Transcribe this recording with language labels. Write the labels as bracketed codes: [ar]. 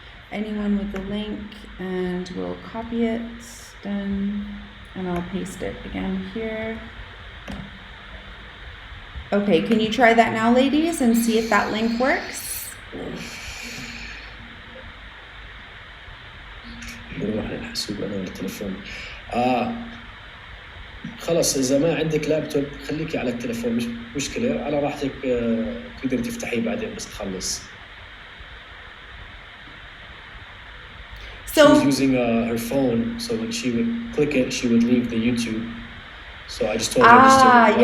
[en] Anyone with the link, and we'll copy it. Done. And I'll paste it again here. Okay, can you try that now, ladies, and see if that link works? [ar] بروح للحاسوب انا والتليفون. خلص إذا ما عندك لابتوب خليكي على التليفون، مش مشكلة، على راحتك تقدر تفتحيه بعدين بس تخلص. [en] So she was using her phone, so when she would click it, she would leave the YouTube. So I just told her just to watch